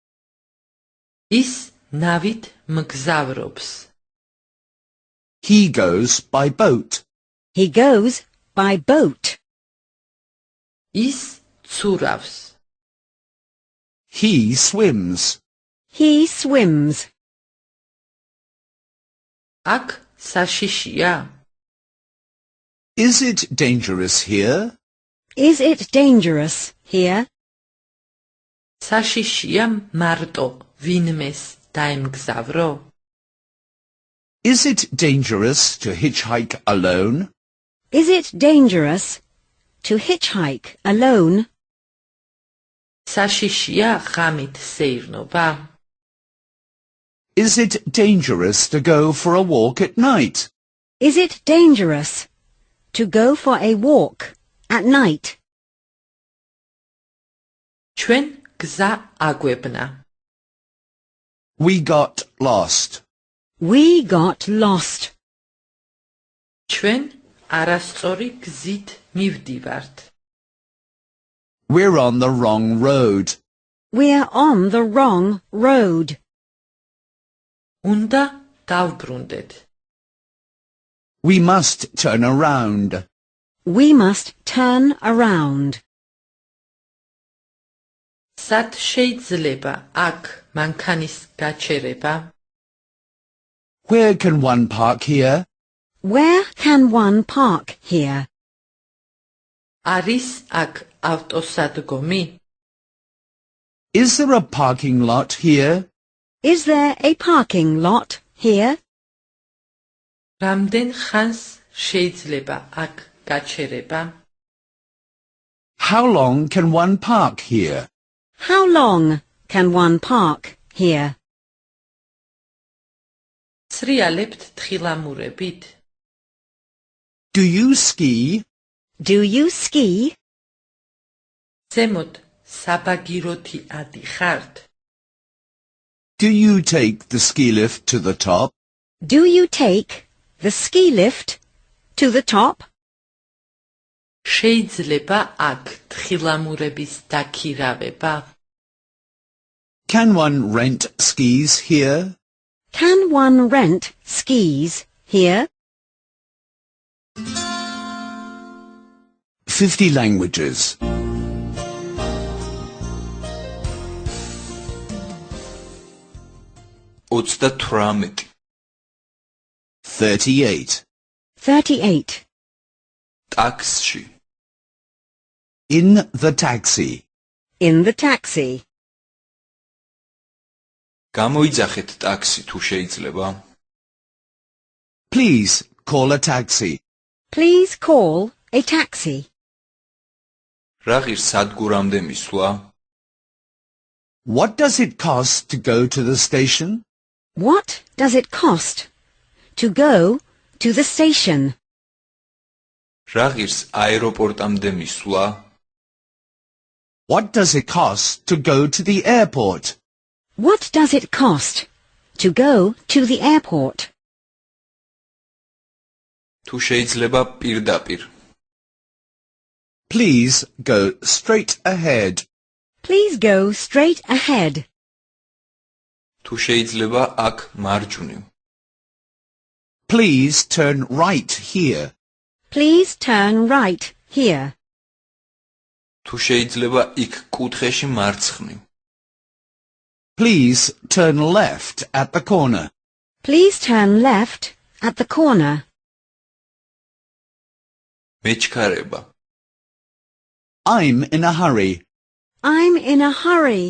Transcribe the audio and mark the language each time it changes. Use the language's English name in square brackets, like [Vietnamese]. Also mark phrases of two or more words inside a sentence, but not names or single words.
[Georgian] ის ნავით მგზავრობს. [English] He goes by boat. He goes by boat. [Georgian] ის ცურავს. [English] He swims. He swims. [Georgian] აქ საშიშია. [English] Is it dangerous here? Is it dangerous here? [Georgian] საშიშია მარტო ვინმეს დაემგზავრო? [English] Is it dangerous to hitchhike alone? Is it dangerous to hitchhike alone? [Georgian] საშიშია ღამით სეირნობა? [English] Is it dangerous to go for a walk at night? Is it dangerous to go for a walk at night? [Georgian] ჩვენ გზა აგვებნა. [English] We got lost. We got lost. [Georgian] ჩვენ არასწორი გზით მივდივართ. [English] We're on the wrong road. We're on the wrong road. [Georgian] უნდა დავბრუნდეთ. [English] We must turn around. We must turn around. [Georgian] სად შეიძლება აქ მანქანის გაჩერება? [English] Where can one park here? Where can one park here? [Georgian] არის აქ ავტოსადგომი? [English] Is there a parking lot here? Is there a parking lot here? [Georgian] რამდენ ხანს შეიძლება აქ გაჩერება? [English] How long can one park here? How long can one park here? [Georgian] ცრიალებთ თხილამურებით? [English] Do you ski? Do you ski? [Georgian] ზემოთ საბაგიროთი ადიხართ? [English] Do you take the ski lift to the top? Do you take the ski lift to the top? [Georgian] შეიძლება აქ თხილამურების დაქირავება? [English] Can one rent skis here? Can one rent skis here? 50 languages. 38 38. 38. [Georgian] ტაქსში [English] In the taxi. In the taxi. [Georgian] გამოიძახეთ ტაქსი თუ შეიძლება. [English] Please call a taxi. Please call a taxi. [Georgian] რა ღირს სადგურამდე მისვლა? [English] What does it cost to go to the station? What does it cost to go to the station? [Georgian] რა ღირს აეროპორტამდე მისვლა? [English] What does it cost to go to the airport? What does it cost to go to the airport? [Georgian] თუ შეიძლება პირდაპირ. [English] Please go straight ahead. Please go straight ahead. [Georgian] თუ შეიძლება აქ მარჯვნივ. [English] Please turn right here. Please turn right here. [Georgian] თუ შეიძლება იქ კუთხეში მარცხნივ. [English] Please turn left at the corner. Please turn left at the corner. [Georgian] მეჩქარება. [English] I'm in a hurry. I'm in a hurry.